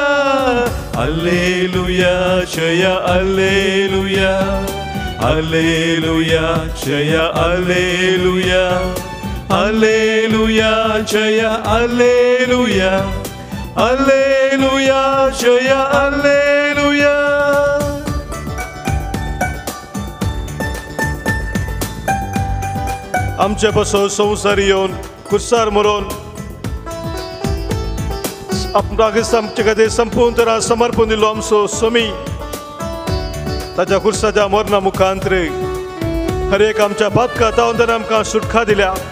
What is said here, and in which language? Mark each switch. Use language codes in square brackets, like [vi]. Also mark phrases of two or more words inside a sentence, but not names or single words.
[kn] ಹಲ್ಲೆಲೂಯಾ ಜಯ ಹಲ್ಲೆಲೂಯಾ ಹಲ್ಲೆಲೂಯಾ ಜಯ ಹಲ್ಲೆಲೂಯಾ ಹಲ್ಲೆಲೂಯಾ ಜಯ ಹಲ್ಲೆಲೂಯಾ ಹಲ್ಲೆಲೂಯಾ ಜಯ ಹಲ್ಲೆಲೂಯಾ [kok] आमचे पासून संवसार येवन खुर्सार मरोवन आपणाक आमचे खातीर संपूर्ण तरा समर्पण दिलो आमचो सोमी ताच्या खुर्साच्या मरणा मुखांतर हर एक आमच्या पातका तावन आमकां सुटका दिल्या